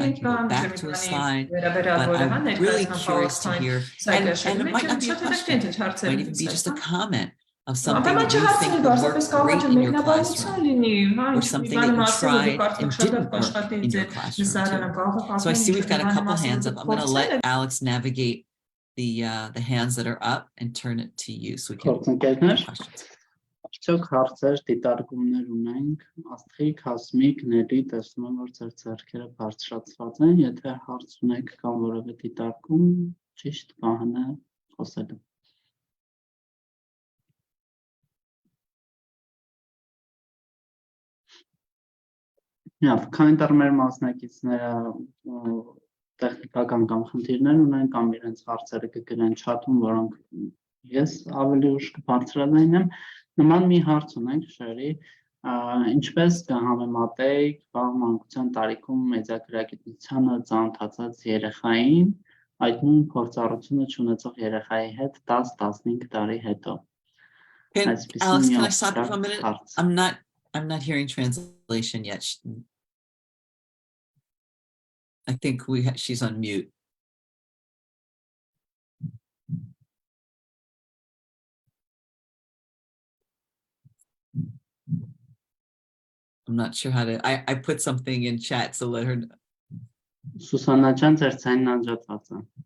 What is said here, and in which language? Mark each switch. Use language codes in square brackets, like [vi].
[en] I can go back to a slide, but I'm really curious to hear, and it might not be a question, it might even be just a comment of something that you think would work great in your classroom, or something that you tried and didn't work in your classroom too. So I see we've got a couple hands up. I'm going to let Alex navigate the hands that are up and turn it to you so we can have questions. [hy] Արդյոք հարցեր, դիտարկումներ ունենք, աստղիկ, հասմիկ, ների, տեսնում եմ, որ ձեր ձեռքերը բարձրացված են, եթե հարց ունեք կամ որևէ դիտարկում, ճիշտ բանը խոսելը։ Քանի դեռ մեր մասնակիցները տեխնիկական կամ խնդիրներ ունեն կամ իրենց հարցերը կգրեն չաթում, որոնք ես ավելի ուշ կբարձրացնեմ, նման մի հարց ունենք Շերրի, ինչպես կհամեմատեիք մանկության տարիքում մեդիագրագիտությանը ծանոթացած երեխային այդ նույն փորձառությունը չունեցող երեխայի հետ 10-15 տարի հետո։ [en] Alex, can I stop you for a minute? I'm not hearing translation yet. I think she's on mute. I'm not sure how to, I put something in chat, so let her know. [hy] Սուսաննա ջան, ձեր ցայնն անջատված է։